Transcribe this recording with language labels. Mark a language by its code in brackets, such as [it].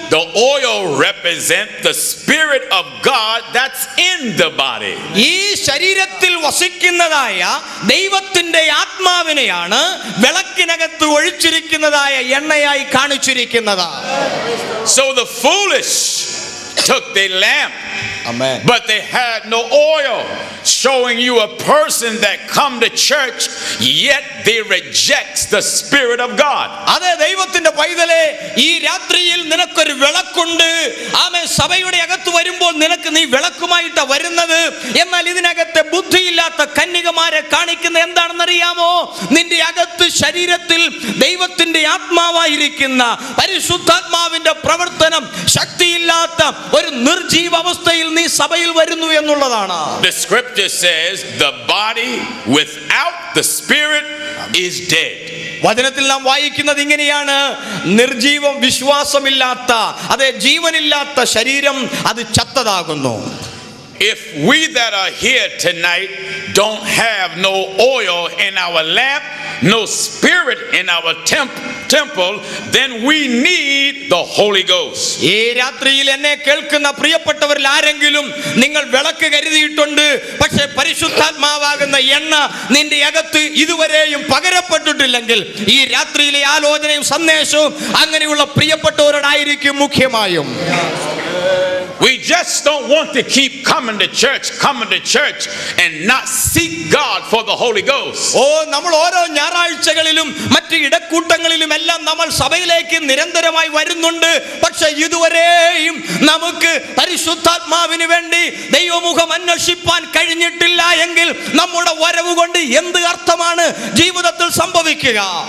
[en] The oil represent the spirit of God that's in the body. [ml] ഈ ശരീരത്തിൽ വസിക്കുന്നതായ ദൈവത്തിന്റെ ആത്മാവിനെയാണ് വിളക്കിനകത്ത് ഒഴിച്ചിരിക്കുന്നതായ എണ്ണയായി കാണിച്ചിരിക്കുന്നത്. [en] So the foolish took their lamp, Amen. but they had no oil, showing you a person that come to church yet they rejects the spirit of God. [ml] അതേ ദൈവത്തിന്റെ പൈതലേ, ഈ രാത്രിയിൽ നിനക്കൊരു വിളക്കുണ്ട്. ആമേൻ. സഭയുടെ അകത്ത് വരുമ്പോൾ നീ വിളക്കുമായിട്ടാ വരുന്നത്. എന്നാൽ ഇതിനകത്തെ ബുദ്ധിയില്ലാത്ത കന്യകമാരെ കാണിക്കുന്ന എന്താണെന്നറിയാമോ? നിന്റെ അകത്ത് ശരീരത്തിൽ ദൈവത്തിന്റെ ആത്മാവായിരിക്കുന്ന പരിശുദ്ധാത്മാവിന്റെ പ്രവർത്തനം ശക്തിയില്ലാത്ത ഒരു നിർജീവ അവസ്ഥയിൽ നീ സഭയിൽ വരുന്നു എന്നുള്ളതാണ്. [en] The scripture says the body without the spirit is dead. [ml] വചനത്തിൽ നാം വായിക്കുന്നത് ഇങ്ങനെയാണ്: നിർജീവം, വിശ്വാസമില്ലാത്ത, അതെ ജീവനില്ലാത്ത ശരീരം അത് ചത്തതാകുന്നു. [en] If we that are here tonight don't have no oil in our lamp, no spirit in our temple, then we need the Holy Ghost. [ml] ഈ രാത്രിയിൽ എന്നെ കേൾക്കുന്ന പ്രിയപ്പെട്ടവരിൽ ആരെങ്കിലും നിങ്ങൾ വിളക്ക് കരുതിയിട്ടുണ്ട്, പക്ഷേ പരിശുദ്ധാത്മാവാകുന്ന എണ്ണ നിന്റെ അകത്ത് ഇതുവരെയും പകരപ്പെട്ടിട്ടില്ലെങ്കിൽ ഈ രാത്രിയിലെ ആലോചനയും സന്ദേശവും അങ്ങനെയുള്ള പ്രിയപ്പെട്ടവരോടായിരിക്കും മുഖ്യമായും. [en] We just don't want to keep coming to church and not seek God for the Holy Ghost. [ml] നമ്മൾ ഓരോ ഞായറാഴ്ചകളിലും മറ്റ് ഇടക്കൂട്ടങ്ങളിലും എല്ലാം നമ്മൾ സഭയിലേക്ക് നിരന്തരമായി വരുന്നുണ്ട്, പക്ഷെ ഇതുവരെയും നമുക്ക് പരിശുദ്ധാത്മാവിന് വേണ്ടി ദൈവമുഖം അന്വേഷിപ്പാൻ കഴിഞ്ഞിട്ടില്ല എങ്കിൽ നമ്മുടെ വരവ് കൊണ്ട് എന്ത് അർത്ഥമാണ് ജീവിതത്തിൽ സംഭവിക്കുക?